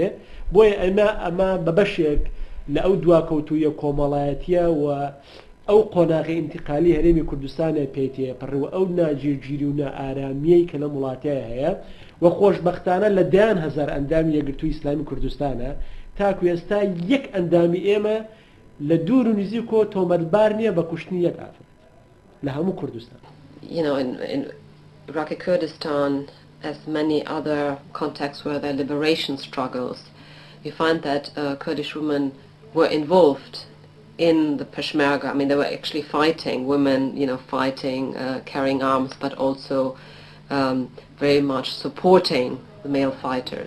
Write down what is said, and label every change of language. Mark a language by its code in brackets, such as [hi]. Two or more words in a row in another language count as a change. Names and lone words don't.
[ckb] بۆیە ئەمە بە بەشێک لە ئەو دواکەوتوویە کۆمەڵایەتیە و ئەو قۆناغی ئینتیقالی هەرێمی کوردستانە پێیتێ پڕەوە ئەو ناگیرگیری و نائارامیەی کە لە وڵاتەیە هەیە و خۆشبەختانە لە 10,000 ئەندامی یەکگرتووی ئیسلامی کوردستانە تاکو ئێستا یەک ئەندامی ئێمە لە دوور و نزیکۆ تۆمەتبار نییە بە کوشتنی یەک ئافرەت لە هەموو کوردستان. [en] You know, in Iraqi Kurdistan, as many other contexts where there are liberation struggles, you find that Kurdish women were involved in the Peshmerga. I mean, they were actually fighting, women, you know, fighting, carrying arms, but also very much supporting the male fighters.